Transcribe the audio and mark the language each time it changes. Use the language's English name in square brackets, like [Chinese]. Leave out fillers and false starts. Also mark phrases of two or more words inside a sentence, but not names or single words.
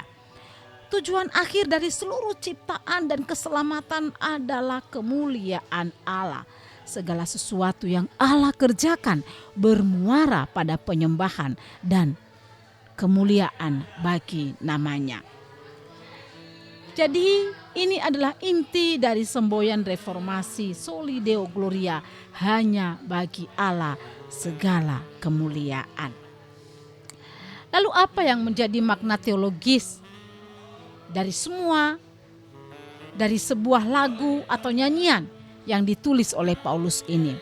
[Indonesian] Tujuan akhir dari seluruh ciptaan dan keselamatan adalah kemuliaan Allah. Segala sesuatu yang Allah kerjakan bermuara pada penyembahan dan kemuliaan bagi namanya. Jadi ini adalah inti dari semboyan reformasi [Latin] soli deo gloria, [Indonesian] hanya bagi Allah segala kemuliaan. Lalu apa yang menjadi makna teologis dari sebuah lagu atau nyanyian yang ditulis oleh Paulus ini?